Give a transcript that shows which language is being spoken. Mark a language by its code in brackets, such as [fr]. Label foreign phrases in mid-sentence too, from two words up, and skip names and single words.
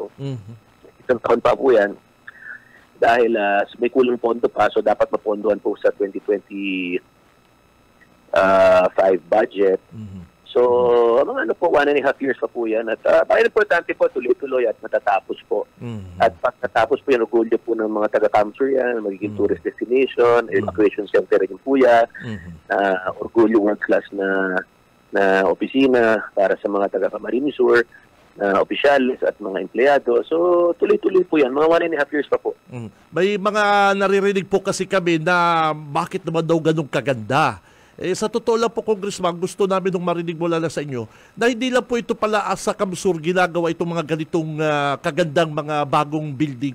[tl] Isang taon pa po yan. Dahil may kulang pondo pa, so dapat mapondohan po sa 2025 budget. So, mga 1.5 years pa po yan. At importante po, tuloy-tuloy at matatapos po. At pagkatapos po yan, orgulyo po ng mga taga-Camsur yan, magiging [en] tourist destination, evacuation center [tl] rin po yan, orgulyo world-class na opisina para sa mga taga-Camarines Sur, opisyalis at mga empleyado. So, tuloy-tuloy po yan. Mga 1.5 years pa po. May mga naririnig po kasi kami na bakit naman daw ganun kaganda. Sa totoo lang po, Congressman, gusto namin nung marinig mula na sa inyo na hindi lang po ito pala sa Camsur ginagawa itong mga ganitong kagandang mga bagong building.